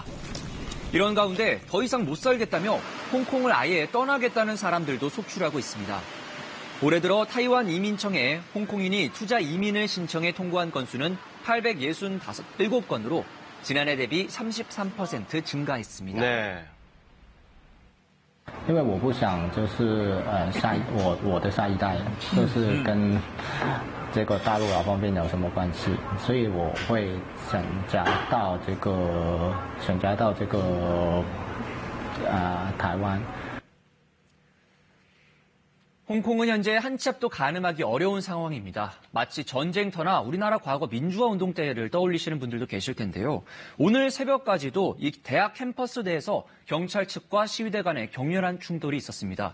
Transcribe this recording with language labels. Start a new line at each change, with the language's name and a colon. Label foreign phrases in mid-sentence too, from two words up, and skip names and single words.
Korean: 이런 가운데 더 이상 못 살겠다며 홍콩을 아예 떠나겠다는 사람들도 속출하고 있습니다. 올해 들어 타이완 이민청에 홍콩인이 투자 이민을 신청해 통보한 건수는 867건으로 지난해 대비 33% 증가했습니다. 네.
Chinese: 因为我不想就是我的下一代就是跟这个大陆老方面有什么关系，所以我会选择到这个台湾。
Korean: 홍콩은 현재 한 치 앞도 가늠하기 어려운 상황입니다. 마치 전쟁터나 우리나라 과거 민주화 운동 때를 떠올리시는 분들도 계실 텐데요. 오늘 새벽까지도 이 대학 캠퍼스 내에서 경찰 측과 시위대 간의 격렬한 충돌이 있었습니다.